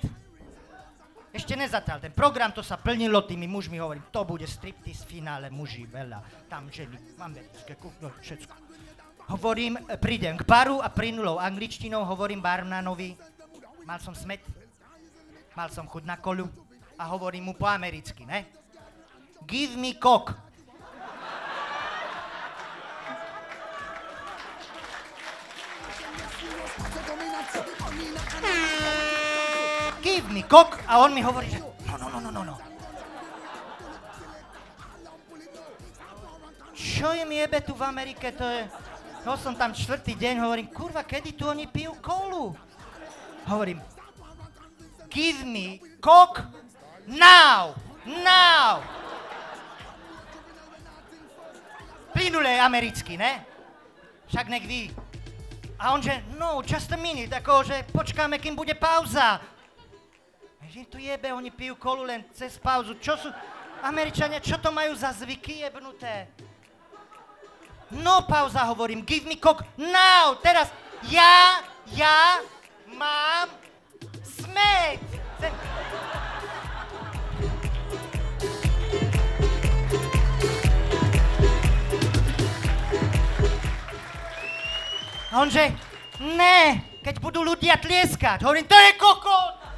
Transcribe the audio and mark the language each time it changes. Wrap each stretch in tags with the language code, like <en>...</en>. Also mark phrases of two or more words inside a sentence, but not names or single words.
<sk>Ešte nezatal ten program, to sa plnilo tými mužmi, hovorím, to bude striptease v finále, muži, veľa, tam ženy, americké, no, všetko. Hovorím, prídem k baru a plynulou angličtinou hovorím barmanovi, mal som smet, mal som chuť na kolu a hovorím mu po americky, ne?</sk> <en>Give me cock. Give me cock</en> <sk>a on mi hovorí, že no. Čo je mi jebe tu v Amerike, to je... No som tam 4. deň, hovorím, kurva, kedy tu oni pijú kolu? Hovorím,</sk> <en>give me cock now.</en> <sk>Plynulé americky, ne? Však nech ví. A on že,</sk> <en>no, just a minute,</en> <sk>akože počkáme, kým bude pauza. Že tu jebe, oni pijú kolu len cez pauzu. Čo sú, Američania, čo to majú za zvyky jebnuté? No, pauza, hovorím,</sk> <en>give me cock now,</en> <sk>teraz, ja mám smet. A on že, ne, keď budú ľudia tlieskať, hovorím, to je kokot.</sk>